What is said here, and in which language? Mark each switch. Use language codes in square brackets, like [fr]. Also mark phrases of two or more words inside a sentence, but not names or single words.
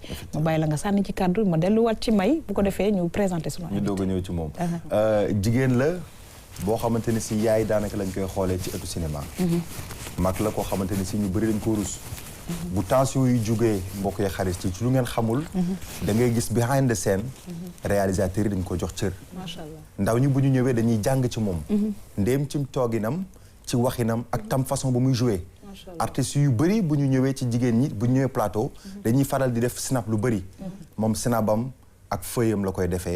[wo] ma bàyyi la nga sànni ci kàddu ma delluwaat ci may bu ko defee ñu présenté sunu invité. ñu doog a ñëw ci moom. jigéen la. boo xamante ni si yaay daanaka lañ koy xoolee ci ëttu cinéma. mag la koo xamante ni si ñu bëri dañ ko rus. bu tension yu jógee mbokk ya xarit ci lu ngeen xamul. [en] da ngay gis behind the scene. [wo] réalisateur yi dañ ko jox cër. [ar] ما شاء الله [wo] ndaw ñi bu ñu ñëwee dañuy jàng ci moom. ndéem ci tooginam ci waxinam ak tam façon ba muy joué. artistes yu bëri bu ñu ñëwee ci jigéen ñi bu ñu ñëwee plateau. dañuy faral di def snap lu bëri. moom snapam ak feuillam la koy defee.